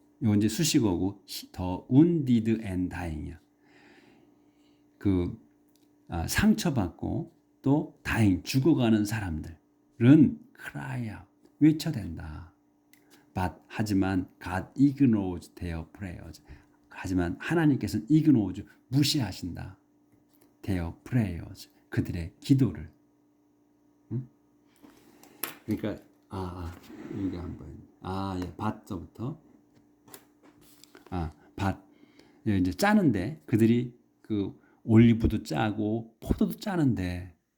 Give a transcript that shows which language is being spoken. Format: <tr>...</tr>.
<ko>이거 이제 수식어고 더</ko> <en>wounded and dying</en> <ko>이야. 그 상처받고 또 다행 죽어가는 사람들은</ko> <en>cry out</en> <ko>외쳐댄다.</ko> <en>But</en> <ko>하지만</ko> <en>God ignores their prayers.</en> <ko>하지만 하나님께서는 ignores 무시하신다.</ko> <en>their prayers</en> <ko>그들의 기도를. 응? 그러니까 여기 한번 예, 밭서부터 밭 이제 짜는데 그들이 그 올리브도 짜고 포도도 짜는데</ko>